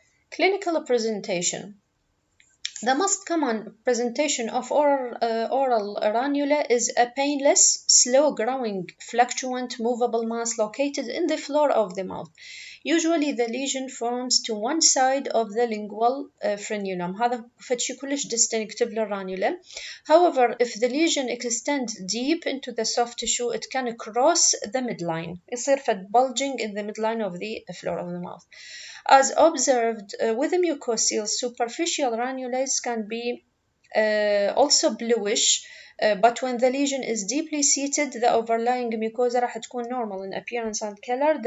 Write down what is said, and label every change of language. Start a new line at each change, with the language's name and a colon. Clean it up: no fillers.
English: Clinical presentation. The most common presentation of oral ranula is a painless, slow-growing, fluctuant, movable mass located in the floor of the mouth. Usually the lesion forms to one side of the lingual frenulum.
Arabic: هذا فشي كلش distinctive للranula.
English: However, if the lesion extends deep into the soft tissue, it can cross the midline.
Arabic: يصير فد
English: bulging in the midline of the floor of the mouth. As observed with the mucocele, superficial ranulas can be also bluish, but when the lesion is deeply seated, the overlying mucosa
Arabic: راح تكون
English: normal in appearance and color.